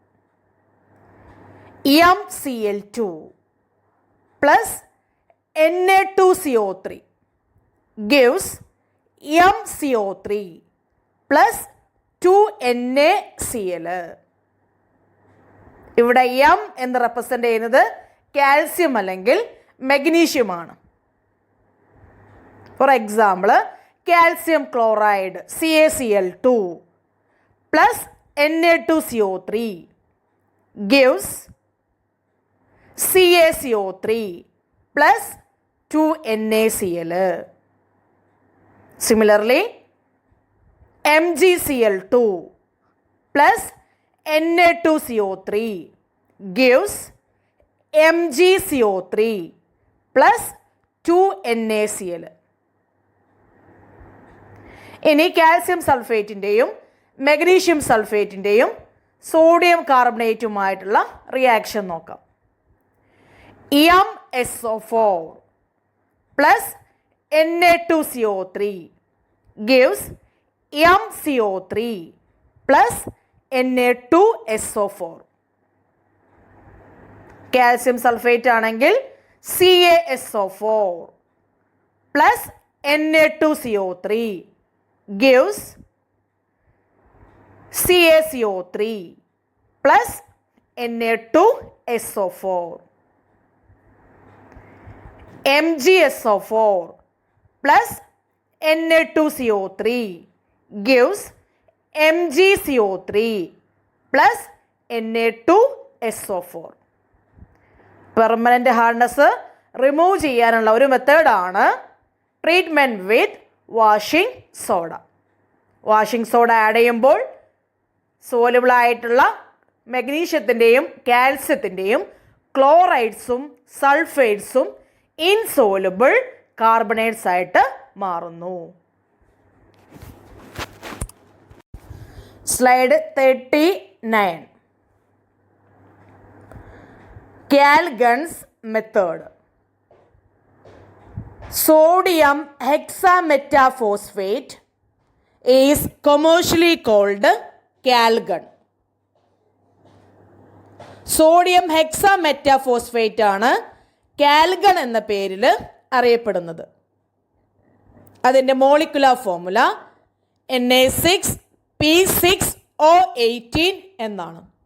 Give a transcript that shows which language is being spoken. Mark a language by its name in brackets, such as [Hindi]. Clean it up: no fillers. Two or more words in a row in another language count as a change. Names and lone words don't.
[English] MCl2 പ്ലസ് Na2CO3 gives MCO3 പ്ലസ് 2NaCl. [Malayalam] ഇവിടെ M എന്ന് റെപ്രസെൻ്റ് ചെയ്യുന്നത് കാൽസ്യം അല്ലെങ്കിൽ മെഗ്നീഷ്യമാണ്. [English] for example calcium chloride CaCl2 plus Na2CO3 gives CaCO3 plus 2NaCl. Similarly, MgCl2 plus Na2CO3 gives MgCO3 plus 2NaCl. [Malayalam] ഇനി കാൽസ്യം സൾഫേറ്റിൻ്റെയും മെഗ്നീഷ്യം സൾഫേറ്റിൻ്റെയും സോഡിയം കാർബണേറ്റുമായിട്ടുള്ള റിയാക്ഷൻ നോക്കാം. [English] MsO4 പ്ലസ് Na2CO3 gives MCO3 പ്ലസ് Na2SO4. calcium sulphate ആണെങ്കിൽ CaSO4 പ്ലസ് Na2CO3 gives CaCO3 plus Na2SO4. MgSO4 plus Na2CO3 gives MgCO3 plus Na2SO4. permanent hardness remove [Malayalam] ചെയ്യാനുള്ള ഒരു മെത്തേഡാണ് [English] treatment with washing soda. washing soda add [Malayalam] ചെയ്യുമ്പോൾ സോലുബിളായിട്ടുള്ള മെഗ്നീഷ്യത്തിൻ്റെയും കാൽസ്യത്തിൻ്റെയും ക്ലോറൈഡ്സും സൾഫേറ്റ്സും [English] insoluble carbonates [Malayalam] ആയിട്ട് മാറുന്നു. സ്ലൈഡ് 39. കാൽഗൺസ് മെത്തേഡ്. [English] Sodium hexametaphosphate is commercially called Calgon. sodium hexametaphosphate [Malayalam] ആണ് കാൽഗൺ എന്ന പേരിൽ അറിയപ്പെടുന്നത്. അതിൻ്റെ [English] molecular formula [Malayalam] Na6P6O18 എന്നാണ്.